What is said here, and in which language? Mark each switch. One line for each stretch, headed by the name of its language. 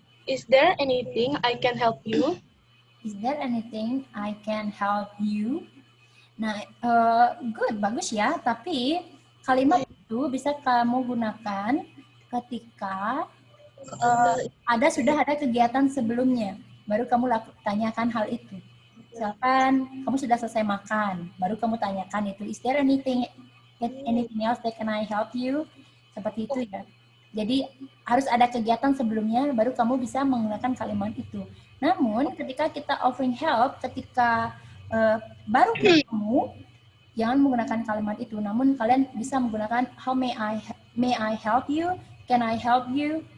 English: Is there anything I can help you? Is there anything I can help you?
Indonesian: Nah, good, bagus ya. Tapi kalimat itu bisa kamu gunakan ketika sudah ada kegiatan sebelumnya. Baru kamu tanyakan hal itu. Misalkan kamu sudah selesai makan, baru kamu tanyakan itu.
English: Is there anything else that can I help you?
Indonesian: Seperti itu ya. Jadi harus ada kegiatan sebelumnya, baru kamu bisa menggunakan kalimat itu. Namun ketika kita
English: offering help,
Indonesian: ketika baru ketemu, jangan menggunakan kalimat itu. Namun kalian bisa menggunakan
English: how may I help you? Can I help you?